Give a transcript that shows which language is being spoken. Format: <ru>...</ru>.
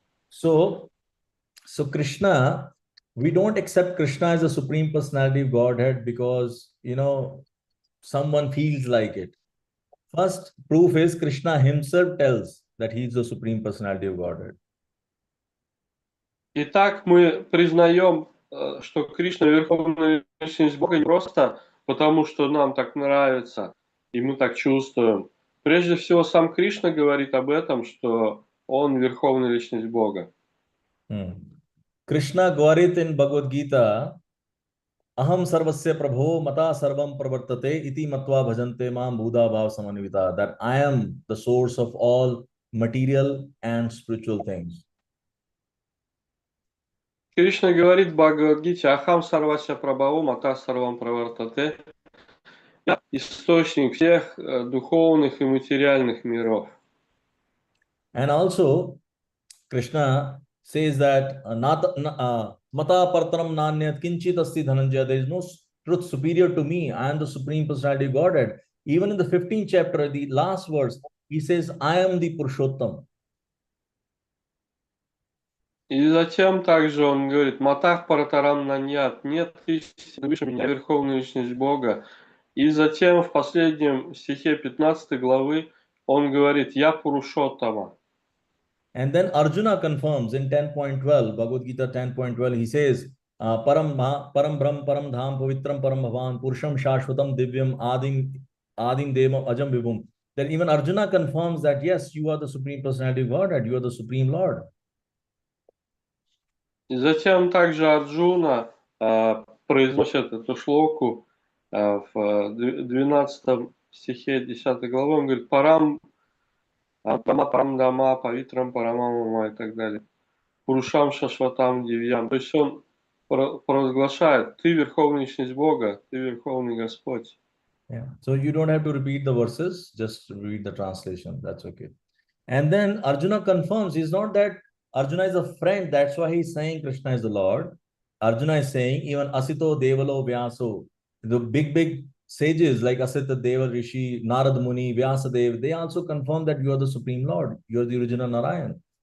<en>So Krishna, we don't accept Krishna as a supreme personality of Godhead because someone feels like it. First proof is Krishna himself tells that he is the supreme personality of Godhead.</en> <ru>Итак, мы признаем, что Кришна Верховная Личность Бога не просто потому, что нам так нравится, и мы так чувствуем. Прежде всего, сам Кришна говорит об этом, что Он Верховная Личность Бога.</ru> <en>Krishna Gaurit in Bhagavad Gita,</en> <sa>Aham sarvasya prabho mata sarvam pravartate iti matva bhajante mam buddha bhav samanvita.</sa> <en>That I am the source of all material and spiritual things.</en> <ru>Кришна говорит в Бхагавадгите:</ru> <sa>Ахам сарвася прабхаву мата сарвам правартате.</sa> <ru>Я источник всех духовных и материальных миров.</ru> <en>And also, Krishna says that</en> <sa>mata partaram nanyat kinchit asti dhananjaya.</sa> <en>There is no truth superior to me. I am the supreme personality of Godhead. Even in the 15th chapter, the last verse, he says, I am the Purushottam.</en> <ru>И затем также он говорит:</ru> <sa>Матах паратарам наньят,</sa> <ru>нет истины выше меня, Верховная Личность Бога. И затем в последнем стихе 15 главы он говорит: Я Пурушоттама.</ru> <en>And then Arjuna confirms in 10.12, Bhagavad Gita 10.12, he says,</en> <sa>Param Brahm, Param Dham, Pavitram Param Bhavan, Purusham Shashvatam Divyam, Adim Devam Ajam Vibhum.</sa> <en>Then even Arjuna confirms that, yes, you are the Supreme Personality of Godhead, you are the Supreme Lord.</en> <ru>И затем также Арджуна произносит эту шлоку в 12 стихе 10 главы. Он говорит:</ru> <sa>Парам Дама, Павитрам Парамамама</sa> <ru>и так далее.</ru> <sa>Пурушам Шашватам Дивьям.</sa> <ru>То есть он провозглашает: Ты Верховная Личность Бога, Ты Верховный Господь.</ru> <en>Yeah. So you don't have to repeat the verses, just read the translation. That's okay. And then Arjuna confirms, he's not that Arjuna is a friend, that's why he's saying Krishna is the Lord. Arjuna is saying even</en> <sa>Asito Devalo Vyaso,</sa> <en>the big sages like Asita Deva Rishi, Narad Muni, Vyasa Dev, they also confirm that you are the Supreme Lord, you are the original Narayan.</en>